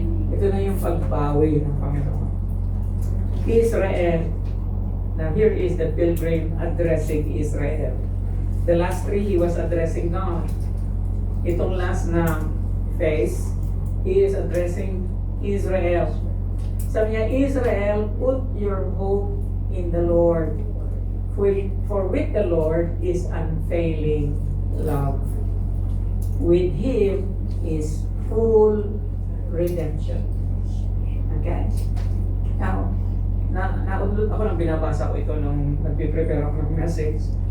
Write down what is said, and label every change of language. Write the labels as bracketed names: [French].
[Filipino] Ito na yung pagbawi ng Panginoon. Israel. [English] Now here is the pilgrim addressing Israel. The last 3, he was addressing God. [Filipino] Itong last na phase, [English] he is addressing Israel. [Filipino] Sabi niya, Israel, [English] put your hope in the Lord. For with the Lord is unfailing love. With Him is full redemption. Okay? [Filipino] Now, naudlot ako nang binabasa ko ito nung nagpe-prepare ako ng message.